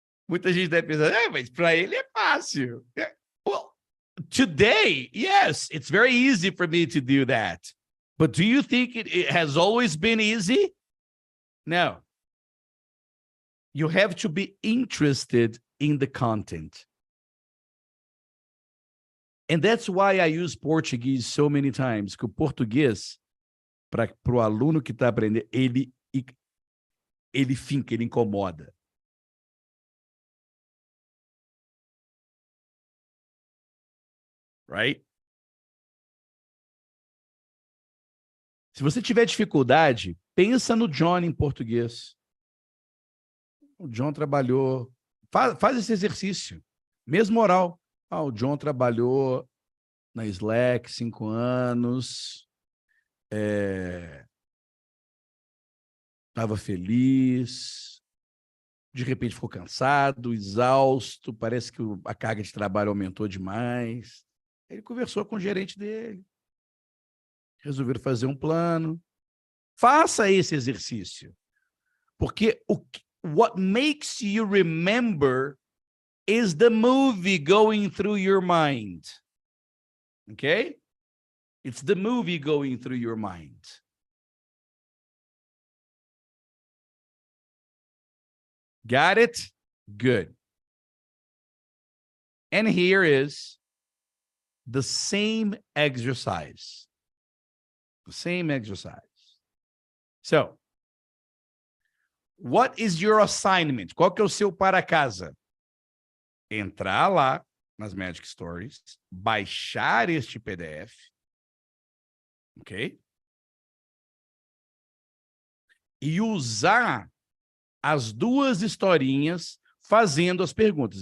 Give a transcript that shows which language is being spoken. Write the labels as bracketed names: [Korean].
[Portuguese] Muita gente deve pensar, mas para ele é fácil. [English] Well, today, yes, it's very easy for me to do that. But do you think it has always been easy? No. You have to be interested in the content. And that's why I use Portuguese so many times, [Portuguese] que o português, para o aluno que está aprendendo, ele finca, ele incomoda. [English] Right? [Portuguese] Se você tiver dificuldade, pensa no John em português. O John trabalhou... Faz esse exercício. Mesmo oral. O John trabalhou na Slack 5 anos. Estava feliz. De repente ficou cansado, exausto. Parece que a carga de trabalho aumentou demais. Ele conversou com o gerente dele. Resolveram fazer um plano. Faça esse exercício. [English] Porque what makes you remember is the movie going through your mind. Okay? It's the movie going through your mind. Got it? Good. And here is the same exercise. The same exercise. So, what is your assignment? [Portuguese] Qual que é o seu para casa? Entrar lá nas Magic Stories, baixar este PDF, ok? E usar as duas historinhas fazendo as perguntas.